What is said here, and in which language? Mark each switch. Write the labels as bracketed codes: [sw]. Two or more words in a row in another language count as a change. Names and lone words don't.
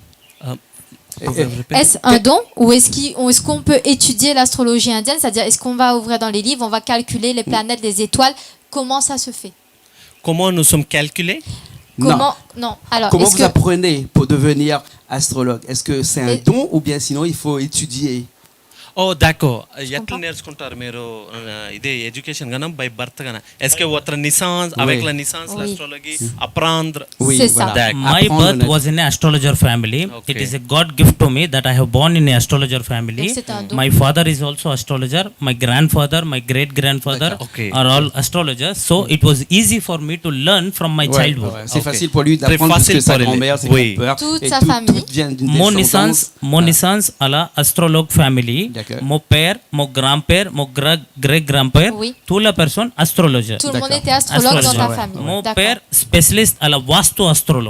[fr] Est-ce un don ou est-ce qu'on peut étudier l'astrologie indienne? C'est-à-dire, est-ce qu'on va ouvrir dans les livres, on va calculer les planètes, les étoiles? Comment ça se fait? Comment nous sommes calculés? Comment Non. Alors, Comment est-ce vous que apprenez pour devenir astrologue? Est-ce que c'est un Et- don ou bien sinon il faut étudier? Oh, d'accord. comprends. [te] ఎట్లా నేర్చుకుంటారు మీరు ఇదే ఎడ్యుకేషన్ గానా [en] by birth [te] గానా [fr] est-ce que votre naissance Oui. avec la naissance Oui. l'astrologie apprendre Oui, C'est ça. D'accord. [en] My [fr] Apprendre [en] birth [fr] le- [en] was in an astrologer family. Okay. It is a God gift to me that I have born in an astrologer family. [fr] Donc, c'est un don. [en] My father is also astrologer. My grandfather, my great grandfather Okay. are all astrologers. So it was easy for me to learn from my [fr] Ouais, [en] childhood. [fr] ouais, c'est Ok. facile pour lui Très d'apprendre parce que facile sa pour lui. grand-mère, ses Oui. grands-pères, Toute et sa tout famille. vient d'une Mon descendance. naissance à la astrologue family. D'accord. Mon père, mon grand-père, mon great-grand-père, Oui. toute la personne astrologer. tout le monde D'accord. était astrologue dans ta Ouais. famille? Mon D'accord. père spécialiste à la vastu astrologue.